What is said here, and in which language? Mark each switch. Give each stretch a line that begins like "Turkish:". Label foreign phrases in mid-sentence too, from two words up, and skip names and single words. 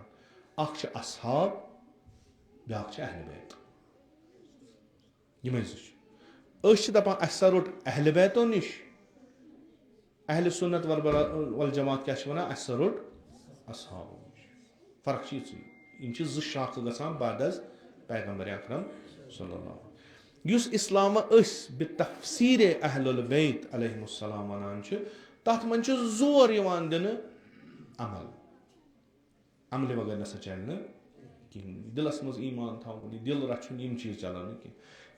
Kashmiri: اکھ چھِ اصحاب بیاکھ چھِ اہلِ بیت. یِمے 2 چھِ. أسۍ چھِ دپان اسہِ سا روٚٹ اہلِ بیتو نِش. اہلِ سُنت والجماعت کیاہ چھِ وَنان اسہِ سا روٚٹ اصحابو نِش. فرق چھِ یِژٕے. یِم چھِ 2 شاخہٕ گژھان بعد از پیغمبر اکرم
Arabic: صلی اللہ علیہ.
Kashmiri: یُس اِسلامہ أسۍ بِتفسیٖرِ اہل البیت
Arabic: علیہم السلام
Kashmiri: وَنان چھِ تَتھ منٛز چھُ زور یِوان دِنہٕ عمل. عملہِ بغٲر نسا چلہِ نہٕ کِہینۍ. دِلس منٛز ایٖمان تھاوُن یہِ دِل رچھُن یِم چیٖز چلان نہٕ کینٛہہ.